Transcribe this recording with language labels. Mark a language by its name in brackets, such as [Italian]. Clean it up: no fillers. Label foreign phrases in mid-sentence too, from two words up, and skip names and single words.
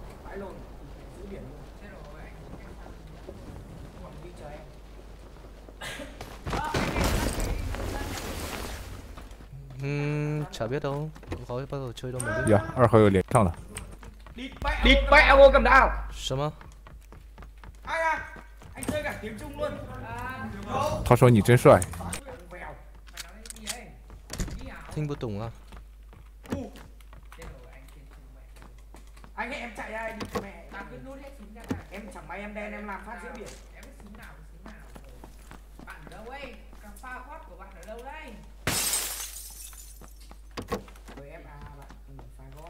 [Vietnamese] vãi lồn giữa biển luôn. Chết rồi anh cách sao Còn đi chờ em. Chả biết đâu, có bao giờ chơi đâu mà biết. [Chinese] 呀，2号又连上了。 [Vietnamese] Địt mẹ ông ơi cầm đao. [Chinese] 什么？ [Vietnamese] Ai à? Anh chơi cả tiếng Trung luôn. [Chinese] 他说你真帅。 [Vietnamese] Vèo. mày nói cái gì ấy đi ảo [Chinese] 听不懂啊。 [Vietnamese] chết rồi anh trên súng mẹ Anh ơi, em chạy ra đi mẹ. tao cứ nút hết súng ra này Em chẳng may em đen em làm phát giữa biển. em biết súng nào rồi. Bạn ở đâu ấy cà pha hot của bạn ở đâu đây Với em à bạn phải gót.